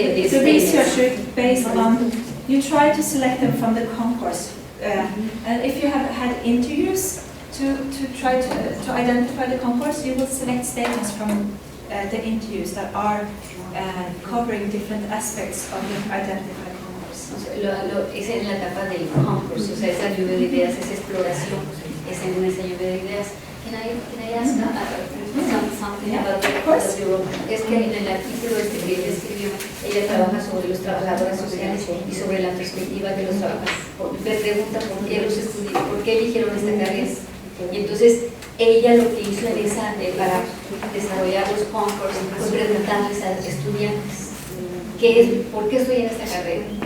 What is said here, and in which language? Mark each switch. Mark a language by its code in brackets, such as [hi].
[en] The research based on, you try to select them from the concourse. And if you have had interviews to try to identify the concourse, you will select statements from the interviews that are covering different aspects of the identified concourse. [es] O sea, es en la etapa del concurso, o sea, esa lluvia de ideas, esa exploración, es en esa lluvia de ideas. [en] Can I ask something about the role? [es] Es que en el artículo que ella escribió, ella trabaja sobre los trabajadoras sociales y sobre la perspectiva de los trabajadores. Me pregunta por qué los estudiantes, por qué eligieron esta carrera. Y entonces ella lo que hizo en para desarrollar los concursos fue preguntarles a los estudiantes ¿por qué estoy en esta carrera?